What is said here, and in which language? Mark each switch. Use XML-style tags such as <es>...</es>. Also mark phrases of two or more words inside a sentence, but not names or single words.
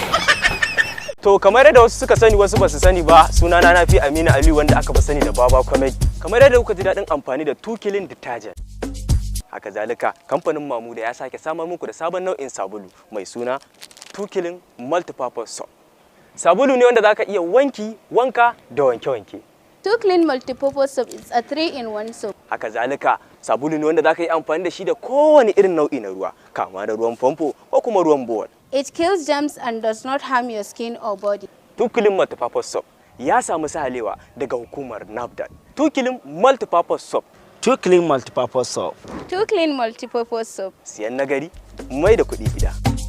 <ha>To kamar yadda wasu suka sani wasu basu sani ba, sunana na fi Aminu Aliyu wanda aka fi sani da Babah Comedy. Kamar yadda kuka ji daɗin amfani da 2 killing detergent. Haka zalika kamfanin Mamuda ya sake samar muku da sabon nau'in sabulu mai suna 2 killing multipurpose soap. Sabulu ne wanda zaka iya wanki, wanka da wanke-wanke.</ha> <en>2 Clean Multipurpose Soap is a 3-in-1 soap.</en> <ha>Haka zalika sabulu ne wanda zaka yi amfani da shi da kowane irin nau'i na ruwa, kama da ruwan famfo ko kuma ruwan bowl.</ha> <en>It kills germs and does not harm your skin or body.</en> <ha>2 Clean Multipurpose Soap ya samu sahalewa daga hukumar NAFDAC. 2 Clean Multipurpose Soap. 2 Clean Multipurpose Soap. 2 Clean Multipurpose Soap. Siyan nagari, mai da kuɗi gida.</ha>